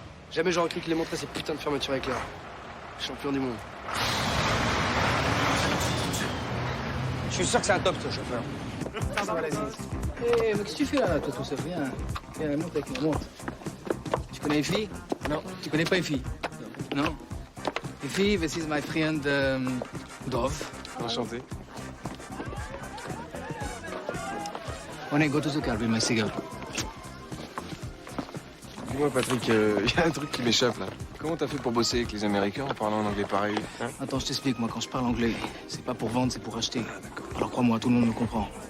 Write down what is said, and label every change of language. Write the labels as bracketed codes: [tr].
[fr] Jamais j'aurais cru qu'il les montrer ces putains de fermetures éclair. Champion du monde. Je suis sûr que c'est un top, ce chauffeur. Ça va, vas-y. Eh, mais qu'est-ce que tu fais là, toi, tout seul? Viens, monte avec moi, monte. Tu connais Effie? Non. Tu connais pas Effie? Non. [en] Effie, this is my friend Dov. [fr] Enchanté. On est [en] go to the car with my cigar. [fr] Dis-moi, Patrick, il y a un truc qui m'échappe là. Comment t'as fait pour bosser avec les Américains en parlant en anglais pareil, hein? Attends, je t'explique, moi, quand je parle anglais, c'est pas pour vendre, c'est pour acheter. Alors crois-moi, tout le monde me comprend.